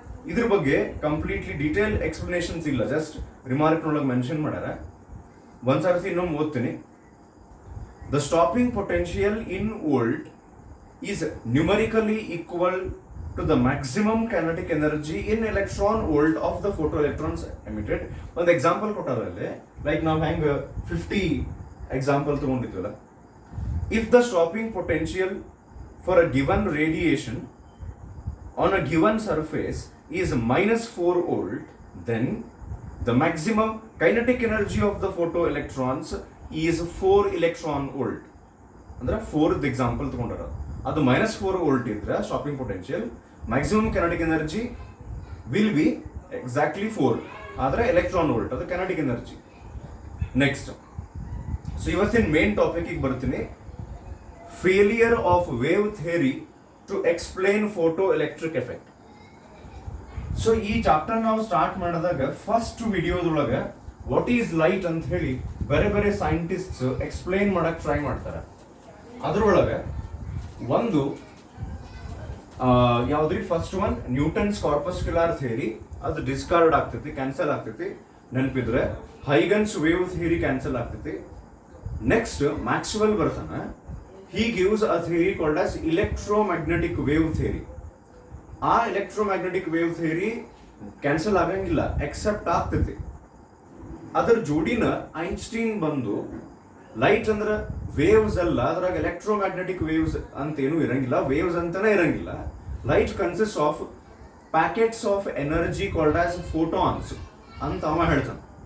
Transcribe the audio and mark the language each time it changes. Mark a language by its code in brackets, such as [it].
[kn] ಇದ್ರ ಬಗ್ಗೆ completely detail explanations ಇಲ್ಲ, ಜಸ್ಟ್ ರಿಮಾರ್ಕ್ ನೊಳಗೆ ಮೆನ್ಷನ್ ಮಾಡ್ಯಾರ. ಒಂದ್ಸರ್ತಿ ಇನ್ನೊಮ್ಮೆ ಓದ್ತೀನಿ. [en] The stopping potential in volt is numerically equal to the maximum kinetic energy in electron volt of the photo electrons emitted. [kn] ಒಂದು ಎಕ್ಸಾಂಪಲ್ ಕೊಟ್ಟಾರಲ್ಲಿ, ಲೈಕ್ ನಾವು ಹೆಂಗ್ 50 example ತಗೊಂಡಿದ್ವಲ್ಲ, [en] if the stopping potential for a given radiation on a given surface is -4 volt, then the maximum kinetic energy of the photoelectrons is 4 electron volt. [kn] ಅಂದ್ರೆ 4th example ತಗೊಂಡಾರ, ಅದು -4 volt ಇದ್ರೆ stopping potential, maximum kinetic energy [en] will be exactly [kn] 4, ಆದ್ರೆ electron volt ಅದು kinetic energy. Next, so ಇವತ್ತಿನ main topic ಬರ್ತೀನಿ, [en] failure of wave theory to explain photoelectric effect. [kn] So ಈ chapter ನಾವು ಸ್ಟಾರ್ಟ್ ಮಾಡಿದಾಗ ಫಸ್ಟ್ ವಿಡಿಯೋದೊಳಗೆ ವಾಟ್ ಈಸ್ ಲೈಟ್ ಅಂತ ಹೇಳಿ ಬೇರೆ ಬೇರೆ ಸೈಂಟಿಸ್ಟ್ಸ್ ಎಕ್ಸ್ಪ್ಲೈನ್ ಮಾಡಕ್ ಟ್ರೈ ಮಾಡ್ತಾರೆ. ಅದ್ರೊಳಗೆ ಒಂದು ಯಾವ್ದ್ರಿ, ಫಸ್ಟ್ ಒನ್ ನ್ಯೂಟನ್ಸ್ ಕಾರ್ಪಸ್ಕ್ಯುಲರ್ ಥಿಯರಿ, ಅದು ಡಿಸ್ಕಾರ್ಡ್ ಆಗ್ತೈತಿ, ಕ್ಯಾನ್ಸಲ್ ಆಗ್ತೈತಿ. ನೆನಪಿದ್ರೆ ಹೈಗನ್ಸ್ ವೇವ್ ಥಿಯರಿ ಕ್ಯಾನ್ಸಲ್ ಆಗ್ತೈತಿ. ನೆಕ್ಸ್ಟ್ ಮ್ಯಾಕ್ಸ್ವೆಲ್ ಬರ್ತಾನೆ, [en] he gives a theory called as electromagnetic wave theory. [kn] ಆ electromagnetic wave theory ಕ್ಯಾನ್ಸಲ್ ಆಗಂಗಿಲ್ಲ, ಎಕ್ಸೆಪ್ಟ್ ಆಗ್ತೈತಿ. ಅದರ ಜೋಡಿನ ಐನ್ಸ್ಟೀನ್ ಬಂದು ಲೈಟ್ ಅಂದ್ರೆ ವೇವ್ಸ್ ಅಲ್ಲ, ಅದ್ರಾಗ ಎಲೆಕ್ಟ್ರೋಮ್ಯಾಗ್ನೆಟಿಕ್ ವೇವ್ಸ್ ಅಂತ ಏನು ಇರಂಗಿಲ್ಲ, ವೇವ್ಸ್ ಅಂತಾನೆ ಇರಂಗಿಲ್ಲ. [en] light consist of packets of energy called as photons [kn] ಅಂತ ಅವ ಹೇಳ್ತಾನೆ.